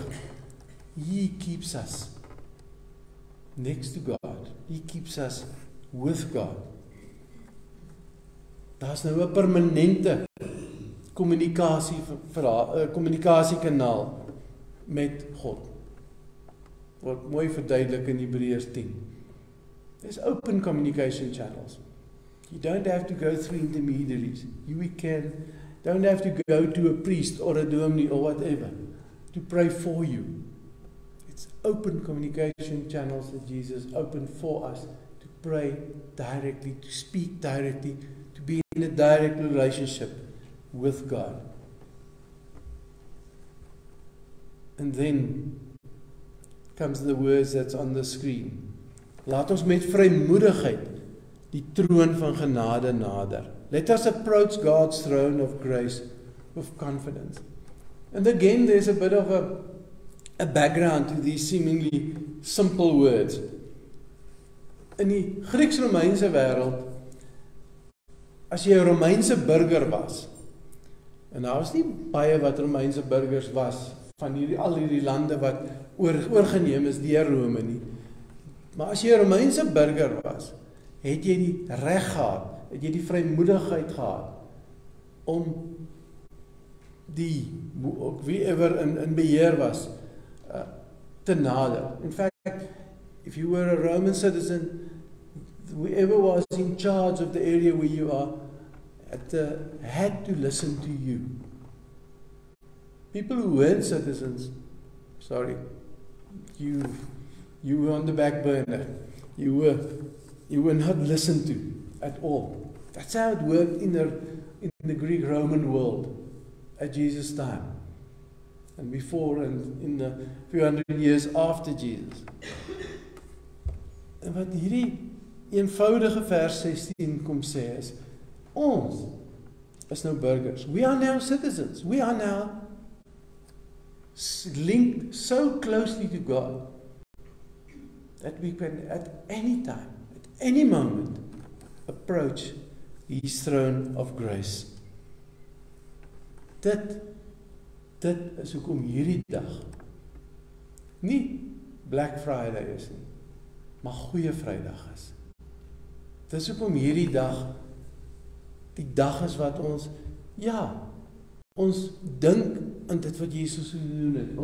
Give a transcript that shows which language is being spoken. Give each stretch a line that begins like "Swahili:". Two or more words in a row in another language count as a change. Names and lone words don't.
English: He keeps us next to God. He keeps us with God.
Afrikaans: Daar's nou 'n permanente kommunikasiekanaal met God. Word mooi verduidelik in Hebreërs 10.
English: There's open communication channels. You don't have to go through intermediaries. Don't have to go to a priest or a dominee or whatever to pray for you. It's open communication channels that Jesus opened for us to pray directly, to speak directly, to be in a direct relationship with God. And then comes the words that's on the screen.
Afrikaans: Laat ons met vrymoedigheid die troon van genade nader.
English: Let us approach God's throne of grace with confidence. And again, there's a bit of a background to these seemingly simple words.
Afrikaans: In die Grieks-Romeinse wêreld, as jy 'n Romeinse burger was, en daar was nie baie wat Romeinse burgers was van al hierdie lande wat oorgeneem is deur Rome nie. Maar as jy 'n Romeinse burger was, het jy die reg gehad, het jy die vrymoedigheid gehad om wieever in beheer was te nader.
English: In fact, if you were a Roman citizen, whoever was in charge of the area where you are had to listen to you. People who weren't citizens, sorry, you were on the back burner. You were not listened to at all. That's how it worked in the Greek-Roman world at Jesus' time, and before, and in the few hundred years after Jesus.
Afrikaans: En wat hierdie eenvoudige vers 16 kom sê is, ons is nou burgers.
English: We are now citizens. We are now linked so closely to God that we can at any time, at any moment, approach His throne of grace.
Afrikaans: Dit Dit is hoekom hierdie dag nie Black Friday is nie, maar Goeie Vrydag is. Dit is hoekom hierdie dag die dag is wat ons, ons dink aan dit wat Jesus gedoen het.